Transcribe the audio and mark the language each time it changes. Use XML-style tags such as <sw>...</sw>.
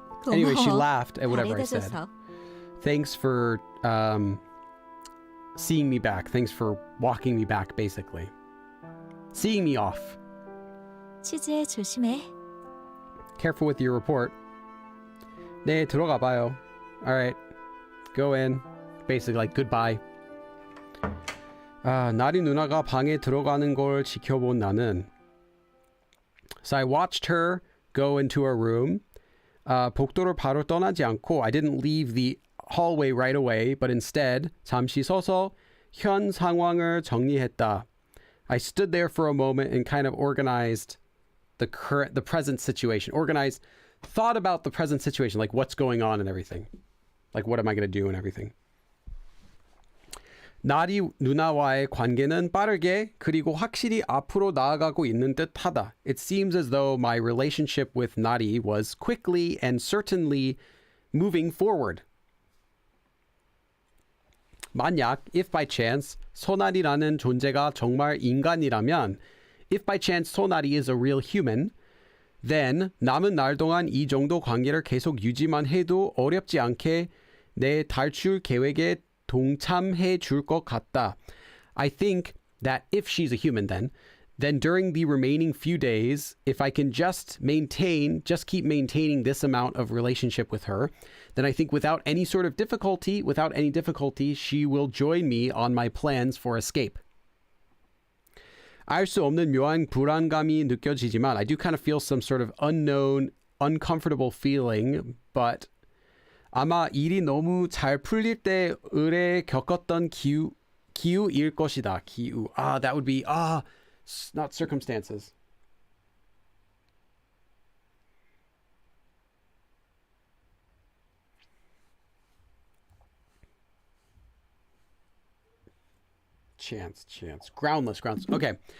<en>Anyway, she laughed at whatever I said. Thanks for seeing me back. Thanks for walking me back, basically. Seeing me off.</en> <ko>취재 조심해.</ko> <en>Careful with your report.</en> <ko>네, 들어가 봐요.</ko> <en>Alright. Go in. Basically, like, goodbye.</en> <ko>나리 누나가 방에 들어가는 걸 지켜본 나는.</ko> <en>So I watched her go into her room.</en> <ko>복도를 바로 떠나지 않고</ko> <en>I didn't leave the hallway right away, but instead</en> <ko>잠시 서서 현 상황을 정리했다.</ko> <en>I stood there for a moment and kind of organized the present situation. Thought about the present situation, like what's going on and everything. Like what am I going to do and everything.</en> <ko>나리 누나와의 관계는 빠르게 그리고 확실히 앞으로 나아가고 있는 듯하다.</ko> <en>It seems as though my relationship with Nari was quickly and certainly moving forward.</en> <ko>만약,</ko> <en>if by chance,</en> <ko>소나리라는 존재가 정말 인간이라면,</ko> <en>if by chance 소나리 is a real human, then</en> <ko>남은 날 동안 이 정도 관계를 계속 유지만 해도 어렵지 않게 내 탈출 계획에 동참해 줄 것 같다.</ko> <en>I think that if she's a human then during the remaining few days, if I can just keep maintaining this amount of relationship with her, then I think without any difficulty, she will join me on my plans for escape.</en> <ko>알 수 없는 묘한 불안감이 느껴지지만</ko> <en>I do kind of feel some sort of unknown, uncomfortable feeling, but</en> <ko>아마 일이 너무 잘 풀릴 때 의뢰 겪었던 기우일 것이다. 기우.</ko> <en>That would be, not circumstances. Chance. Groundless. Okay.</en>